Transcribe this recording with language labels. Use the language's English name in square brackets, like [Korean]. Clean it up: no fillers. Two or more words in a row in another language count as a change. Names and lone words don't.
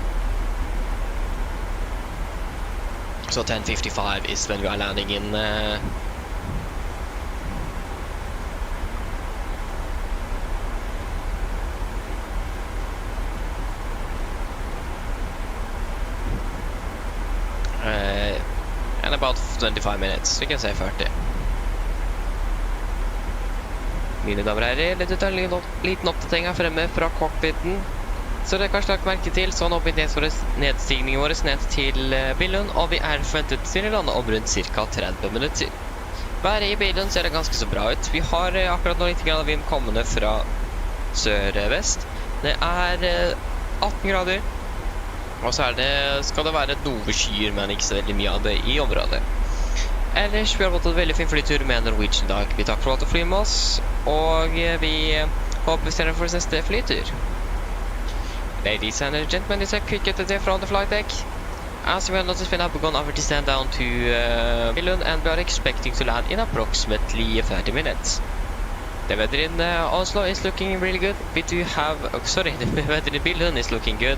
[English] So 10:55 is when we are landing in and about 25 minutes, we can say 30. [Norwegian] Mine damer og herrer, litt liten oppdatering her fremme fra cockpiten. Så det kanskje lagt merke til, så nå begynner nedstigningen vår ned til Billund, og vi er forventet til å lande om rundt ca. 30 minutter. Været i Billund ser det ganske så bra ut. Vi har akkurat nå litt grader vind kommende fra sør-vest. Det er 18 grader. Og så skal det være noe skyer, men ikke så veldig mye av det i området. Ellers, vi har fått en veldig fin flytur med Norwegian i dag. Vi takker for at du flyr med oss, og vi håper vi ser deg for neste flytur. [English] Ladies and gentlemen, this is a quick update from the flight deck. As we have noticed, we have begun our descent down to Billund, and we are expecting to land in approximately 30 minutes. The weather in Oslo is looking really good. We do have, the weather in Billund is looking good.